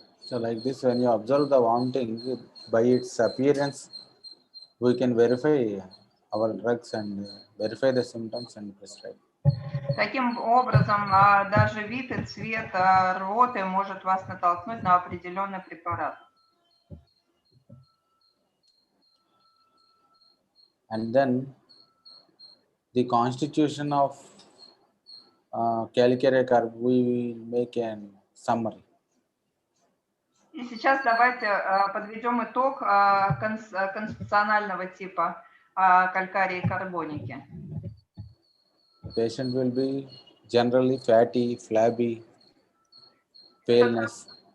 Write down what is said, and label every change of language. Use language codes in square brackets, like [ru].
[en] So like this, when you observe the vomiting, by its appearance, we can verify our drugs and verify the symptoms and prescribe. [ru] Таким образом, даже вид и цвет рвоты может вас натолкнуть на определенный препарат. [en] And then the constitution of Calcarea carb, we will make a summary. [ru] И сейчас давайте подведем итог конституционального типа калькарии и карбоники. [en] The patient will be generally fatty, flabby, paleness.